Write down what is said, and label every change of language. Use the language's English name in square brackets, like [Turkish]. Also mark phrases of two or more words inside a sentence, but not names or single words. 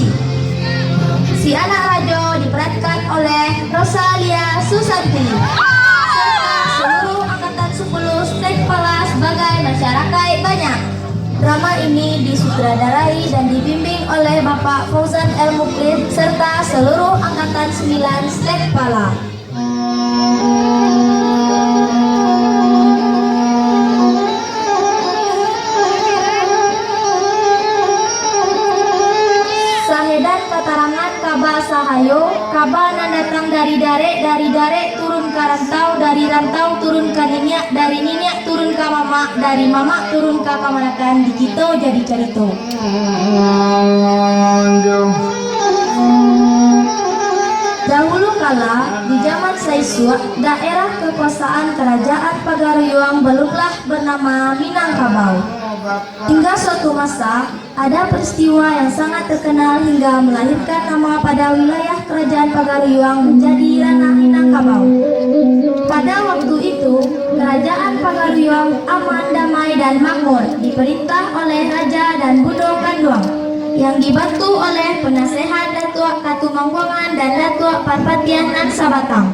[Indonesian] Si Anak Rajo diperankan oleh Rosalia Susanti. Serta seluruh angkatan 10 Stek Pala sebagai masyarakat banyak. Drama ini disutradarai dan dibimbing oleh Bapak Fauzan El Muklis serta seluruh angkatan 9 Stek Pala. [Minangkabau] Sahayo, kaba nan datang dari dare turun ke rantau, dari rantau turun ke ninyak, dari ninyak turun ke mama, dari mama turun ke kamanakan, di kita jadi carito. [Indonesian] Dahulu kala, di zaman Saisua, daerah kekuasaan kerajaan Pagaruyung belumlah bernama Minangkabau. Hingga suatu masa, ada peristiwa yang sangat terkenal hingga melahirkan nama pada wilayah kerajaan Pagaruyung menjadi Ranah Minangkabau. Pada waktu itu, kerajaan Pagaruyung aman, damai, dan makmur, diperintah oleh Raja dan Budo Kanduang, yang dibantu oleh penasehat Datuk Katumangguangan dan Datuk Parpatian nan Sabatang.